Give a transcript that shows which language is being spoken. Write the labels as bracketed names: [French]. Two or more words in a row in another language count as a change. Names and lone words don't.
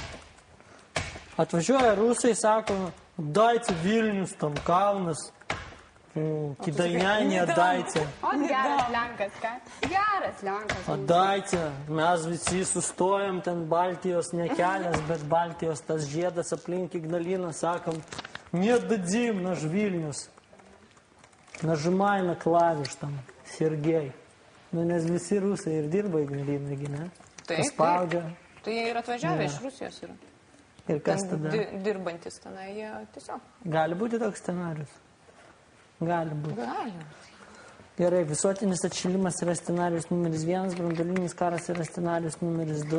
[Lithuanian] Atvažiuoja rusai, sako, daice Vilnius, tam Kaunas, Kidainiai, daice. O, geras Lenkas, ką? Geras Lenkas. O daice, mes visi sustojam, ten Baltijos ne kelias, bet Baltijos tas žiedas aplink Ignaliną, sakom, [Russian] не дадим наш Vilnius. Нажимай на клавиш там, Sergej. [Lithuanian] Nu, nes visi rusai ir dirba Ignalinai, ne? Paspaudžia. Tai jie ir atvažiavę iš Rusijos yra. Ir kas tada? Dirbantis tenai, jie tiesiog. Gali būti toks scenarius? Gali būti. Gali. Gerai, visuotinis atšilimas yra scenarius numeris 1, brandolinis karas yra scenarius numeris 2.